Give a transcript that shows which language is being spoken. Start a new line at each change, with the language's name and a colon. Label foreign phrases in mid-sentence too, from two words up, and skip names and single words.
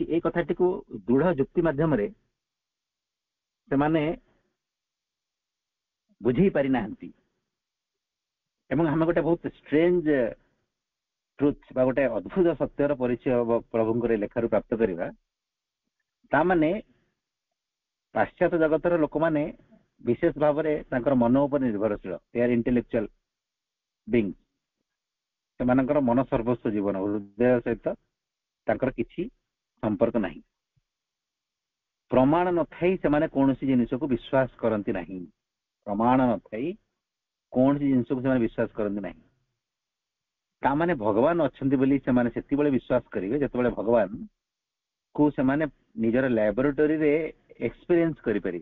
Odia: ଏଇ କଥାଟିକୁ ଦୃଢ ଯୁକ୍ତି ମାଧ୍ୟମରେ ସେମାନେ ବୁଝେଇ ପାରିନାହାନ୍ତି ଏବଂ ଆମେ ଗୋଟେ ବହୁତ
English: strange truth
Odia: ବା ଗୋଟେ ଅଦ୍ଭୁତ ସତ୍ୟର ପରିଚୟ ପ୍ରଭୁଙ୍କର ଲେଖାରୁ ପ୍ରାପ୍ତ କରିବା। ତାମାନେ ପାଶ୍ଚାତ୍ୟ ଜଗତର ଲୋକମାନେ ବିଶେଷ ଭାବରେ ତାଙ୍କର ମନ ଉପରେ ନିର୍ଭରଶୀଳ,
English: they are intellectual beings,
Odia: ସେମାନଙ୍କର ମନ ସର୍ବସ୍ୱ ଜୀବନ, ହୃଦୟ ସହିତ ତାଙ୍କର କିଛି ସମ୍ପର୍କ ନାହିଁ। ପ୍ରମାଣ ନଥାଇ ସେମାନେ କୌଣସି ଜିନିଷକୁ ବିଶ୍ୱାସ କରନ୍ତି ନାହିଁ। ପ୍ରମାଣ ନଥାଇ କୌଣସି ଜିନିଷକୁ ସେମାନେ ବିଶ୍ୱାସ କରନ୍ତି ନାହିଁ। ତାମାନେ ଭଗବାନ ଅଛନ୍ତି ବୋଲି ସେମାନେ ସେତେବେଳେ ବିଶ୍ୱାସ କରିବେ ଯେତେବେଳେ ଭଗବାନ କୁ ସେମାନେ ନିଜର ଲ୍ୟାବୋରେଟୋରୀରେ ଏକ୍ସପିରିଏନ୍ସ କରିପାରିବେ।